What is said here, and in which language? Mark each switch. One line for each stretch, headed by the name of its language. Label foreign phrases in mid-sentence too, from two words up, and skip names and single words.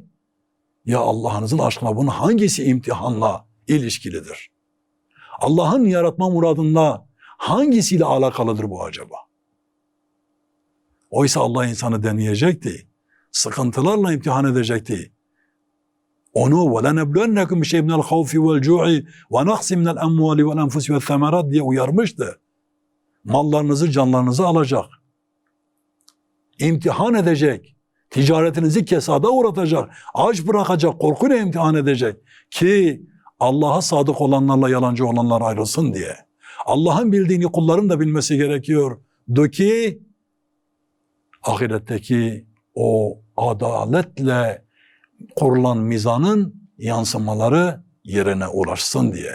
Turkish: Ya Allah'ınızın aşkına bunun hangisi imtihanla ilişkilidir? Allah'ın yaratma muradında hangisiyle alakalıdır bu acaba? Oysa Allah insanı deneyecekti. Sıkıntılarla imtihan edecekti. Onu
Arabic: وَلَنَبْلُوَنَّكُمْ بِشَيْءٍ مِنَ الْخَوْفِ وَالْجُوعِ وَنَقْصٍ مِنَ الْأَمْوَالِ وَالْأَنْفُسِ وَالثَّمَرَاتِ
Turkish: diye uyarmıştı. Mallarınızı, canlarınızı alacak. İmtihan edecek. Ticaretinizi kesada uğratacak. Aç bırakacak, korkuyla imtihan edecek. Ki Allah'a sadık olanlarla yalancı olanlar ayrılsın diye. Allah'ın bildiğini kulların da bilmesi gerekiyordu ki ahiretteki o adaletle kurulan mizanın yansımaları yerine ulaşsın diye.